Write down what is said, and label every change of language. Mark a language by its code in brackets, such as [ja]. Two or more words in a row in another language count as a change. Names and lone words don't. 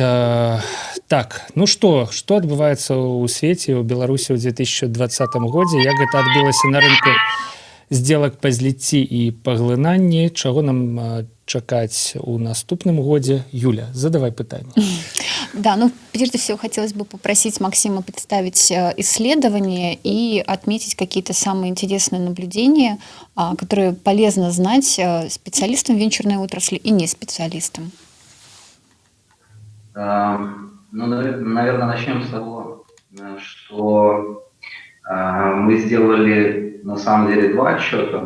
[be] Так, ну што адбываецца ў свеце, у Беларусі ў 2020 годзе, як гэта адбілася на рынку здзелак па зліцці і паглынанні, чаго нам чакаць у наступным годзе? Юля, задавай пытанне. [ru] Да, ну прежде всего хотелось бы попросить Максима представить исследования и отметить какие-то самые интересные наблюдения, которые полезно знать специалистам венчурной отрасли и не специалистам. Ну, наверное, начнем с того, что мы сделали на самом деле два отчета.